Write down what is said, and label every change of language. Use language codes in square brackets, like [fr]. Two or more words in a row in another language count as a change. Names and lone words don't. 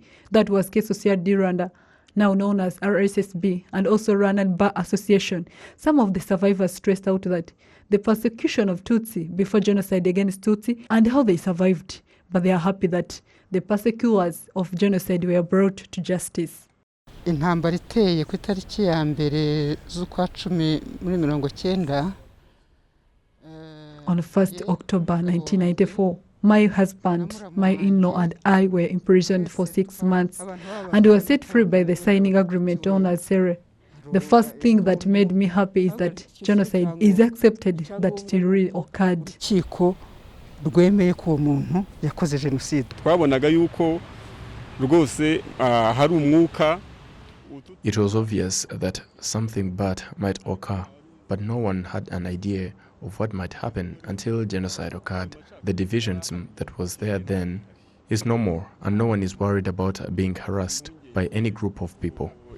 [en] That was Caisse Sociale du Rwanda, now known as RSSB, and also Rwanda and Botswana Association. Some of the survivors stressed out that the persecution of Tutsi before genocide against Tutsi and how they survived, but they are happy that the persecutors of genocide were brought to justice. [rw] Intambara iteye ku itariki ya mbere z'ukwa 10 muri 1990. [en] On 1st October 1994, my husband, my in-law and I were imprisoned for 6 months and were set free by the signing agreement known as SERE. The first thing that made me happy is that genocide is accepted, that it really occurred. [rw] Rwemeye ko umuntu yakoze genocide. Twabonaga yuko rwose hari umwuka. [en] It was obvious that something bad might occur, but no one had an idea of what might happen until genocide occurred. The divisionism that was there then is no more, and no one is worried about being harassed by any group of people.